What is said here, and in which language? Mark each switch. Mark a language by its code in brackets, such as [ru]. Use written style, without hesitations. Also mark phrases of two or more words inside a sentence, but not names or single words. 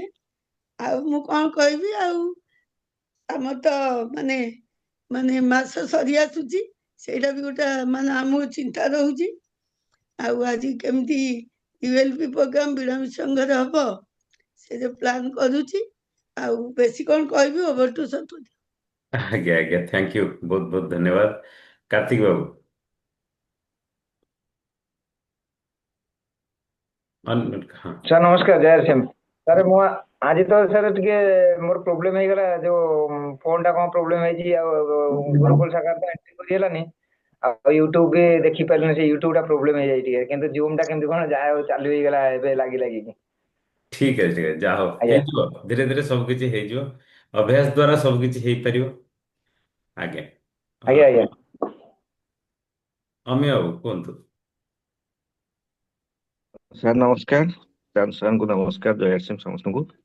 [or] ଆଉ ମୁଁ କଣ କହିବି, ଆଉ ଆମର ତ ମାନେ ମାନେ ମାସ ସରି ଆସୁଛି, ସେଇଟା ବି ଗୋଟେ ମାନେ ଆମକୁ ଚିନ୍ତା ରହୁଛି। ଆଉ ଆଜି କେମିତି ୟୁଏଲପି ପ୍ରୋଗ୍ରାମ ବିରାମ ସଂଘରେ ହବ ସେ ଯୋଉ ପ୍ଲାନ୍ କରୁଛି। ଆଉ ବେଶୀ କଣ କହିବି, [en] over to [or] ସତୁଛି। [hi] आज्ञा आज्ञा [en] thank you [hi] बहुत बहुत धन्यवाद। कार्तिक बाबू हाँ। [or] ସାର୍ ନମସ୍କାର ଜୟ ସିଂ। ସାର୍ ମୁଁ ଆଜି ତ ସାର୍ ଟିକେ ମୋର ପ୍ରୋବ୍ଲେମ ହେଇଗଲା, ଯୋଉ ଫୋନ୍ ଟା କଣ ପ୍ରୋବ୍ଲେମ ହେଇଛି ଆଉ ଗୁରୁକୁଳ ଶାଖାରେ ତ ଏଣ୍ଟ୍ରି କରି ହେଲାନି, ଆଉ ୟୁଟ୍ୟୁବ ବି ଦେଖି ପାରିଲିନି। ସେ ୟୁଟ୍ୟୁବ ଟା ପ୍ରୋବ୍ଲେମ ହେଇଯାଇଛି ଟିକେ, କିନ୍ତୁ ଜୁମ୍ ଟା କେମିତି କଣ ଯାହା ହଉ ଚାଲୁ ହେଇଗଲା ଏବେ ଲାଗି ଲାଗିକି। [hi] ठीक है [or] ଯାହା ହଉ ଆଜ୍ଞା ହେଇଯିବ। ଧୀରେ ଧୀରେ ସବୁ କିଛି ହେଇଯିବ। ଅଭ୍ୟାସ ଦ୍ୱାରା ସବୁ କିଛି ହେଇପାରିବ। ଆଜ୍ଞା। ଆଜ୍ଞା ଆଜ୍ଞା। ଅମି ବାବୁ କୁହନ୍ତୁ। ସାର୍ ନମସ୍କାର। ସାର୍ଙ୍କୁ ନମସ୍କାର, ଜୟ ସିଂ ସମସ୍ତଙ୍କୁ।